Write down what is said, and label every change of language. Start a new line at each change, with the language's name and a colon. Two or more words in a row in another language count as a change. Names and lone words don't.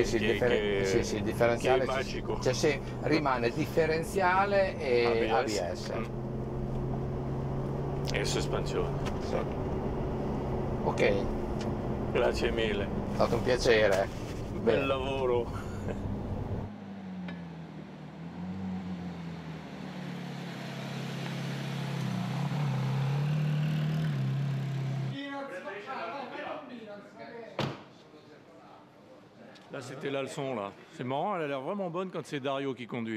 Italian: sì, il differenziale che è magico. Cioè, rimane differenziale e ABS. E sospensione. Sì. Ok. Grazie mille. È stato un piacere. Bel lavoro.
French: Là, c'était la leçon, là. C'est marrant, elle a l'air vraiment bonne quand c'est Dario qui conduit.